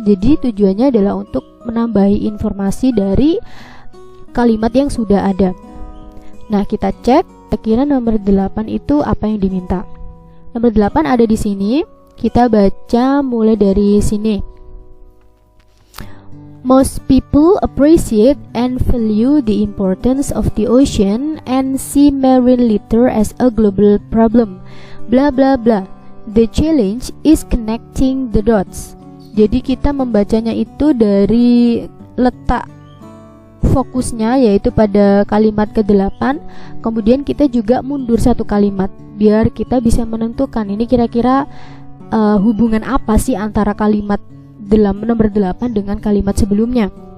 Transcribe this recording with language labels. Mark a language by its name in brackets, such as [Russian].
[Indonesian] Jadi tujuannya adalah untuk menambahi informasi dari kalimat yang sudah ada. Nah, kita cek kira-kira nomor 8 itu apa yang diminta. Nomor 8 ada di sini. Kita baca mulai dari sini. [English] Most people appreciate and value the importance of the ocean and see marine litter as a global problem. Bla bla bla. The challenge is connecting the dots. [Indonesian] Jadi kita membacanya itu dari letak fokusnya yaitu pada kalimat ke-8. Kemudian kita juga mundur satu kalimat biar kita bisa menentukan ini kira-kira hubungan apa sih antara kalimat nomor 8 dengan kalimat sebelumnya.